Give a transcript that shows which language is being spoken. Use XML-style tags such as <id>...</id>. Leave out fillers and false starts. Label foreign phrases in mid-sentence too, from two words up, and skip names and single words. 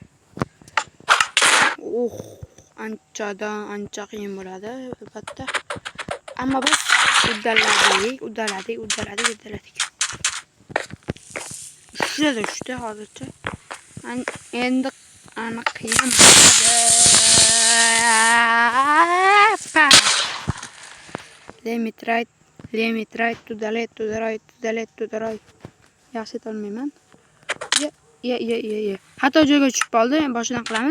<uz>Ancha qiyin bo'ladi albatta. Ammo biz uddaladik. Ushda hozircha. Endi aniq qiyin bo'ladi.</uz> <en>Let me try to the right.</en> <uz>Yaxshi aytolmayman. Ye. Xato joyga tushib qoldi. Boshidan qilamiz.</uz>